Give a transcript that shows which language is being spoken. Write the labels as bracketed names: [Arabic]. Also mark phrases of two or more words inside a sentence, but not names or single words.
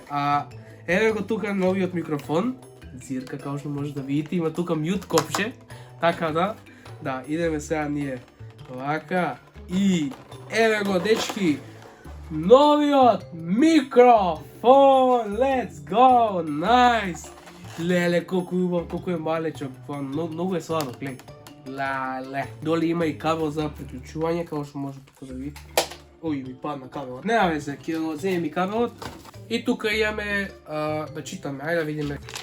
[Macedonian] А еве го тука новиот микрофон, зирка како што може да видите, има тука мют копче, така да, идеме сега ние вака и еве го, дечки, новиот микрофон, [English] let's go, nice! [Macedonian] Леле, колку е убав, колку е малечок, многу е сладок, ле. Леле. Доле има и кабел за приклучување, како што може тука да видите. Ој, ми падна кабелот. Нема везе, ќе го земем и кабелот. И тука имаме, да читаме, ајде да видиме.